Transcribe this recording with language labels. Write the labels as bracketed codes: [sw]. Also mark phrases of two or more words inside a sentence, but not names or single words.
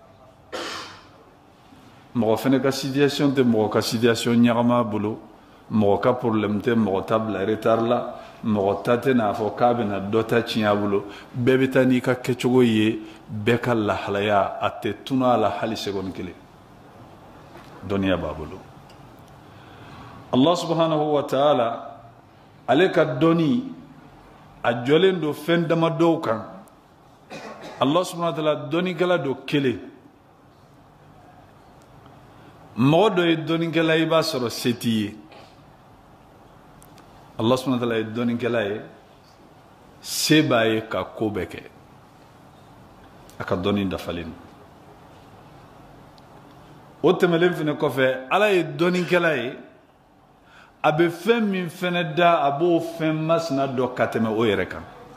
[bm] mɔgɔ fana ka situation tɛ mɔgɔ ka situation ɲagama a bolo mɔgɔ ka problème tɛ mɔgɔ ta bila retard la mɔgɔ ta tɛ n'a fɔ k'a bɛna dɔ ta tiɲɛ a bolo bɛɛ bɛ taa n'i ka kɛcogo ye bɛɛ ka lahalaya a tɛ tunu a la hali seconde kelen dɔnniya b'a bolo [ar] Allah subhanahu wa ta'ala [bm] ale ka dɔnni a jɔlen don fɛn dama dɔw kan [ar] Allah subhanahu wa ta'ala [bm] dɔnnikɛla don kelen mɔgɔ dɔ ye dɔnnikɛla i b'a sɔrɔ se t'i ye [ar] Allah subhanahu wa ta'ala [bm] ye dɔnnikɛla ye se b'a ye ka ko bɛɛ kɛ a ka dɔnni dafalen o tɛmɛlen fana kɔfɛ Ala ye dɔnnikɛla ye a bɛ fɛn min fɛnɛ da a b'o fɛn masina dɔ ka tɛmɛ o yɛrɛ kan